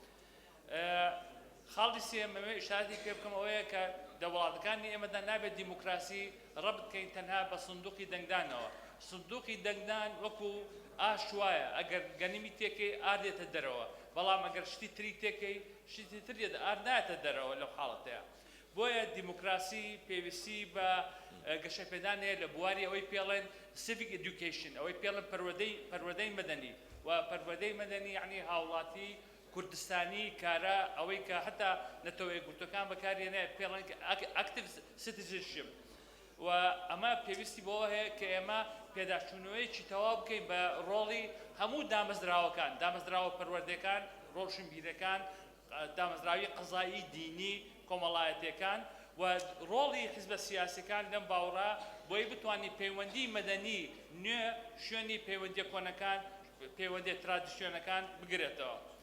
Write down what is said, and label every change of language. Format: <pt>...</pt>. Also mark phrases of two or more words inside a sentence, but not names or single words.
<ckb>خاڵی سێمەوەی ئیشارەتی پێ بکەم ئەوەیە کە لە وڵاتەکانی ئێمەدا نابێت دیموکراسی ڕەبط بکەین تەنها بە سندوقی دەنگدانەوە. سندوقی دەنگدان وەکو ئاش وایە ئەگەر گەنیمی تێکەی ئار دێتە دەرەوە، بەڵام ئەگەر شتی تری تێکەی شتی تر ئار نایەتە دەرەوە لەو حاڵەتەیە. بۆیە دیموکراسی پێویستی بە گەشەپێدانەیە لە بواری ئەوەی پێڵێن</ckb> <en>civic education،</en> <ckb>ئەوەی پێڵێن پەروەدەی مەدەنی و پەروەدەی مەدەنی یعنی هاوڵاتی کوردستانی کارە ئەوەی کە هەتا نەتەوەی گوتەکان بەکارێنێ پێڵێن active citizenship و ئەمە پێویستی بەوە هەیە کە ئێمە پێداچوونەوەیەکی تەواو بکەین بە ڕۆڵی هەموو دامەزراوەکان، دامەزراوە پەروەردەکان، ڕۆژنبیرەکان، دامەزراوی قەزایی دینی کۆمەڵایەتیەکان و ڕۆڵی حیزبە سیاسیەکان لەم باوەڕا بۆی بتوانانی پەیوەندی مەدەنی نوێ شوێنی پەیوەندی کۆنەکان پەیوەندی ترادیسیۆنەکان بگرێتەوە.</ckb>